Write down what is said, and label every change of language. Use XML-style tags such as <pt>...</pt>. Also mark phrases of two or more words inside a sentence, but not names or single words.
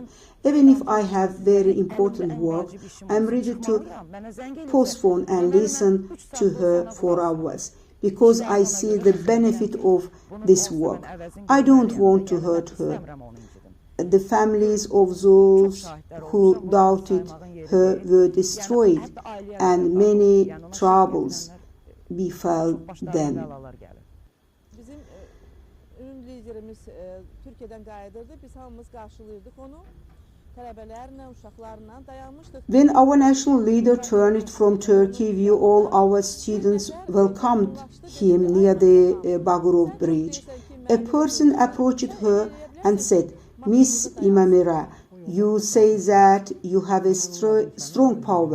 <en>Even if I have very important work, I'm ready to postpone and listen to her for hours because I see the benefit of this work. I don't want to hurt her. The families of those who doubted her were destroyed, and many troubles befell them.</en> <az>Bizim ünlü liderimiz Türkiye'den qayıdırdı. Biz hamımız qarşılayırdıq onu. Tələbələrlə, uşaqlarla dayanmışdıq.</az> <en>When our national leader turned from Turkey, we all our students welcomed him near the Bagurov Bridge. A person approached her and said, "Miss İmamire, you say that you have a strong power.</en>